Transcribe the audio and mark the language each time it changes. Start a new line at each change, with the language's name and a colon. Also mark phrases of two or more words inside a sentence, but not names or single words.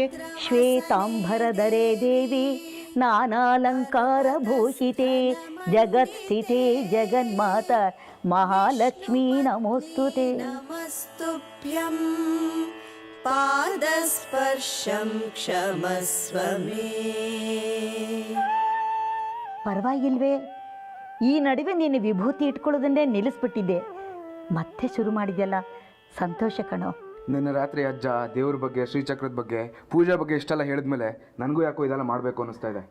Sanskrit: श्वेतांबरधरे देवी नानालङ्कारभूषिते जगत्स्थिते जगन्माता महालक्ष्मी नमोस्तुते. नमस्तुभ्यं पादस्पर्शं क्षमस्व मे.
Kannada: ಪರವಾಗಿಲ್ವೇ? ಈ ನಡುವೆ ನೀನು ವಿಭೂತಿ ಇಟ್ಕೊಳ್ಳೋದನ್ನೇ ನಿಲ್ಲಿಸ್ಬಿಟ್ಟಿದ್ದೆ, ಮತ್ತೆ ಶುರು ಮಾಡಿದ್ಯಲ್ಲ, ಸಂತೋಷ ಕಣೋ. ನಿನ್ನೆ ರಾತ್ರಿ ಅಜ್ಜ ದೇವ್ರ ಬಗ್ಗೆ ಶ್ರೀಚಕ್ರದ ಬಗ್ಗೆ ಪೂಜೆ ಬಗ್ಗೆ ಇಷ್ಟೆಲ್ಲ ಹೇಳಿದ್ಮೇಲೆ ನನಗೂ ಯಾಕೋ ಇದೆಲ್ಲ ಮಾಡಬೇಕು ಅನ್ನಿಸ್ತಾ ಇದೆ.